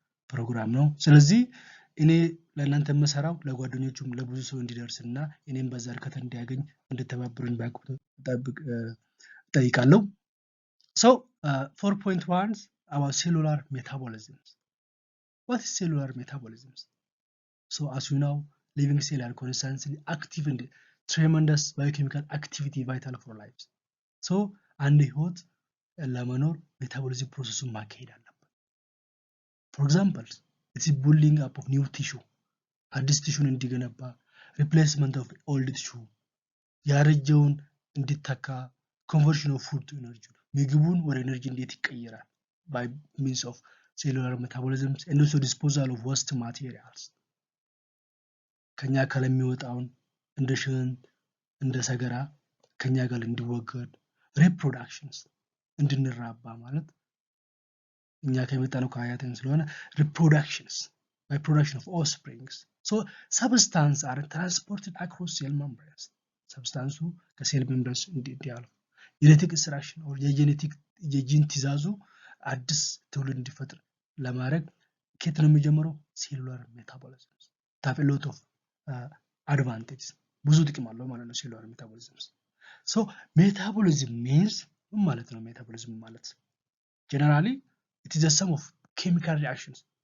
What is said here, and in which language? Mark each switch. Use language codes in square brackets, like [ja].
[am] ፕሮግራም ነው። ስለዚህ እኔ ለእናንተ መሰራው ለጓደኞቹም ለብዙ ሰው እንዲደርስና እኔም በዛ እርከት እንዲያገኝ እንድተባበሩኝ በአክብሮት እጠይቃለሁ። [en] so 4.1 about cellular metabolism. what is cellular metabolism? so as you know, living cells are constantly active and tremendous biochemical activity vital for life. so [am] አንድ ህይወት ለመኖር ሜታቦሊዝም ፕሮሰሱን ማካሄድ አለበት። [en] for example, it's a building up of new tissue, [am] አዲስ ቲሹን እንዲገነባ፣ [en] replacement of old tissue, [am] ያረጀውን እንዲተካ፣ [en] conversion of food to energy, [am] ምግቡን ወደ ኤነርጂ እንዴት ይቀየራል [en] by means of cellular metabolism, and also disposal of waste materials, [am] ከኛ አካል የሚወጣውን እንደ ሽንት እንደ ሰገራ ከኛ ጋር እንዲወገድ፣ reproductions እንድንራባ ማለት እኛ ከመጣነው ከአያተን ስለሆነ [en] reproductions by production of offsprings. so substances are transported across cell membranes, substances [am] ከሴል ሜምብሬንስ እንዲያልፉ [en] genetic extraction or [am] የጂን ትእዛዙ አዲስ ትውልድ እንዲፈጥር ለማድረግ ከየት ነው የሚጀምረው? [en] cellular metabolism have a lot of advantages, [am] ብዙ ጥቅም አለው ማለት ነው [en] cellular metabolism. so metabolism means [am] ምን ማለት ነው? [en] metabolism ማለት generally it is a sum of chemical reactions